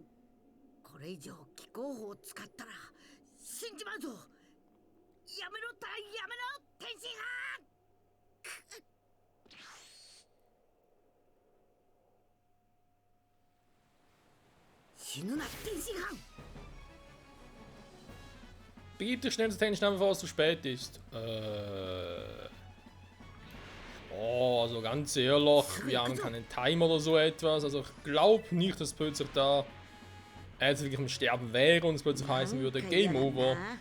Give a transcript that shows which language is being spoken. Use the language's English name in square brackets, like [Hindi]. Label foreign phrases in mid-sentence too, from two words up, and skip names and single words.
[Japanese] これ以上気候法を使ったら死んじまうぞ。やめろたやめろ天津飯。死ぬな天津飯。 [German] Bitte schnell das Tension, bevor es zu spät ist. Oh, also ganz ehrlich, wir haben keinen Timer oder so etwas. Also ich glaube nicht, dass plötzlich da jetzt wirklich am Sterben wäre und es plötzlich heißen würde [English] Game Over.